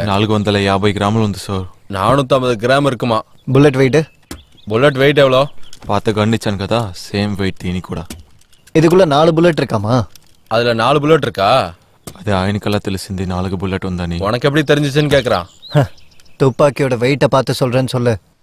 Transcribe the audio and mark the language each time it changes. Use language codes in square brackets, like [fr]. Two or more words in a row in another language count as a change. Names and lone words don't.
[te] 450 గ్రాములు ఉంది సార్. [ta] 450 கிராம் இருக்குமா? [en] bullet weight? bullet weight [ta] எவ்வளோ? [te] పాత గన్ ఇచ్చాను కదా, సేమ్ వెయిట్ దీని కూడా. [ta] இதுக்குள்ள 4 బుల్లెట్ இருக்காமா? அதுல 4 புல்லட் இருக்கா? [te] அது ఆయనకల్లా తెలిసింది 4 బుల్లెట్ ఉందని. [ta] உனக்கு எப்படி தெரிஞ்சிச்சுன்னு கேக்குறான். துப்பாக்கியோட வெயிட்டை பார்த்து சொல்றேன்னு சொல்லு.